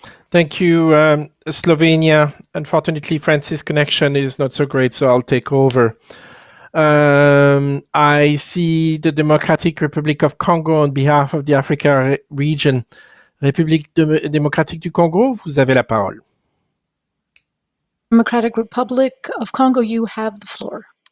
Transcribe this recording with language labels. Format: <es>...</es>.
<en>Thank you, Slovenia. Unfortunately, Francis' connection is not so great, so I'll take over. I see the Democratic Republic of Congo on behalf of the Africa region.</en> <fr>République démocratique du Congo, vous avez la parole.</fr> <en>Democratic Republic of Congo, you have the floor.</en>